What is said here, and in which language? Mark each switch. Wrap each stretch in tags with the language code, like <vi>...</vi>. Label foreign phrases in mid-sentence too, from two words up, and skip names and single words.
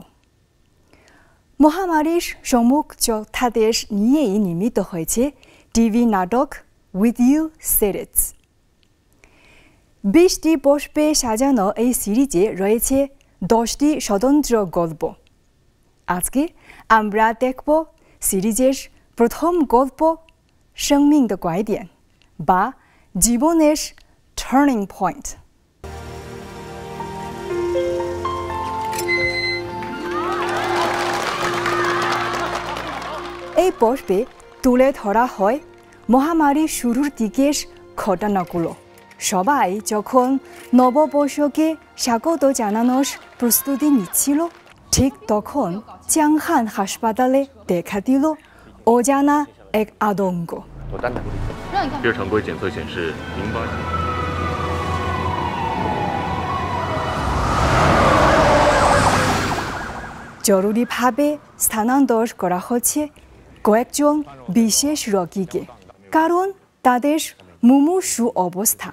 <bn>মহামারীর সম্মুখ যোদ্ধাদের নিয়েই নির্মিত হয়েছে টিভি নাটক উইথ ইউ সিরিজ। 20টি পর্বে সাজানো এই সিরিজে রয়েছে 10টি স্বতন্ত্র গল্প। আজকে আমরা দেখব সিরিজের প্রথম গল্প</bn> <zh>生命的拐点</zh> <bn>বা জীবনের</bn> <en>turning point.</en> <bn>এই পর্বে তুলে ধরা হয় মহামারী শুরুর দিকের ঘটনাগুলো। সবাই যখন নববর্ষকে স্বাগত জানানোর প্রস্তুতি নিচ্ছিল, ঠিক তখন চাংহান হাসপাতালে দেখা দিল অজানা এক আতঙ্ক।</bn> <zh>第二常规检测显示08。</zh> <bn>জরুরিভাবে স্থানান্তর করা হচ্ছে কয়েকজন বিশেষ রোগীকে, কারণ তাদের মুমূর্ষু অবস্থা।</bn>